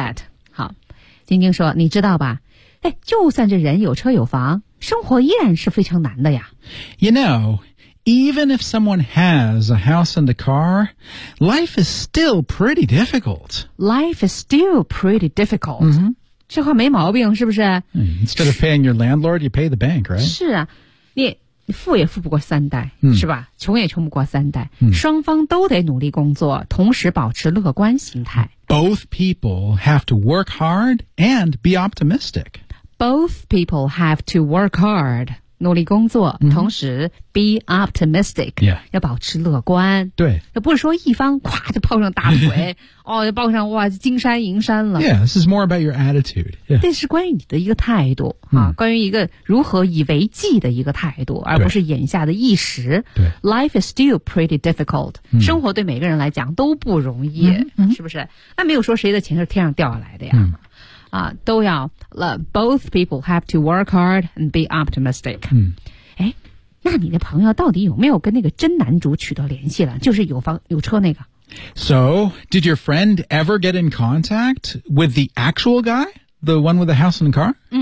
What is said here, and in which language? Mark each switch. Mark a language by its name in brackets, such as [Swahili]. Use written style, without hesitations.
[English] I get that. [Chinese] 好，晶晶说，你知道吧？哎，就算这人有车有房，生活依然是非常难的呀。 [English] You know... Even if someone has a house and a car, life is still pretty difficult. Life is still pretty difficult.、 [Chinese] 这话没毛病是不是 [English] Instead of paying your landlord, you pay the bank, right? [Chinese] 是啊你富也富不过三代、是吧穷也穷不过三代、双方都得努力工作同时保持乐观心态。 [English] Both people have to work hard and be optimistic. Both people have to work hard. [Chinese] 努力工作、 [English] 同时 be optimistic、 [Chinese] 要保持乐观对那不是说一方夸就抱上大腿哦就抱上哇金山银山了 [English] Yeah, this is more about your attitude、 [Chinese] 这是关于你的一个态度、关于一个如何以为计的一个态度而不是眼下的一时对 [English] Life is still pretty difficult、 [Chinese] 生活对每个人来讲都不容易、是不是那没有说谁的钱是天上掉下来的呀、都要 [English] both people have to work hard and be optimistic. [Chinese] 那你的朋友到底有没有跟那个真男主取得联系了？就是有房有车那个。 [English] So, did your friend ever get in contact with the actual guy? The one with the house and the car?